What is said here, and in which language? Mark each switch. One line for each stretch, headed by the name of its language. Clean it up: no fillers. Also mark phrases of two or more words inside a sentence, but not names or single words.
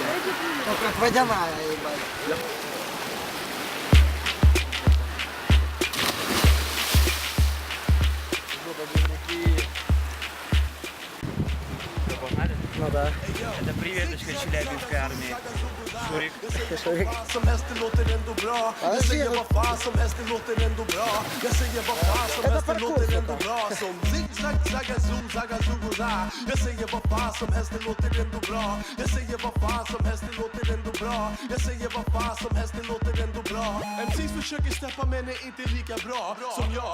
Russian: Ну, как водяная, ебать. Ну да. Это приветочка Челябинской армии. Шурик. Шурик.
Swedish: Som helst, det låter ändå bra. Jag säger vad fan som helst, det låter ändå bra. Jag säger vad fan som helst, det låter ändå bra. Som zigzag, zagazoo, zagazoo, ra. Jag säger vad fan som helst, det låter ändå bra. Jag säger vad fan som helst, det låter ändå bra. Jag säger vad fan som helst, det låter ändå bra. MCs försöker steppa men är inte lika bra som jag.